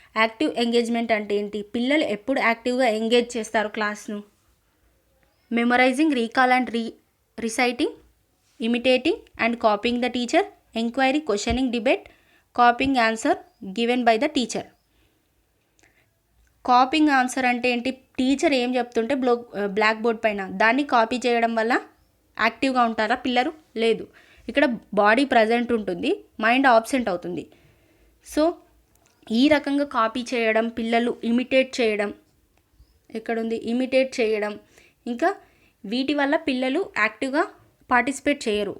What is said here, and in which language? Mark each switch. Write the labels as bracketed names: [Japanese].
[Telugu] Active engagement అంటే ఏంటి? పిల్లలు ఎప్పుడు యాక్టివ్గా ఎంగేజ్ చేస్తారు క్లాస్ను? [English] Memorising, recall and reciting, imitating and copying the teacher, enquiry, questioning, debate, copying answer given by the teacher. [Telugu] Capping answer అంటే ఏంటి? టీచర్ ఏం చెప్తుంటే బ్లాక్ బోర్డ్ పైన దాన్ని కాపీ చేయడం వల్ల యాక్టివ్గా ఉంటారా పిల్లలు? లేదు. ఇక్కడ బాడీ ప్రజెంట్ ఉంటుంది, మైండ్ ఆబ్సెంట్ అవుతుంది. సో ఈ రకంగా కాపీ చేయడం, పిల్లలు ఇమిటేట్ చేయడం, ఎక్కడుంది ఇమిటేట్ చేయడం, ఇంకా వీటి వల్ల పిల్లలు యాక్టివ్గా పార్టిసిపేట్ చేయరు.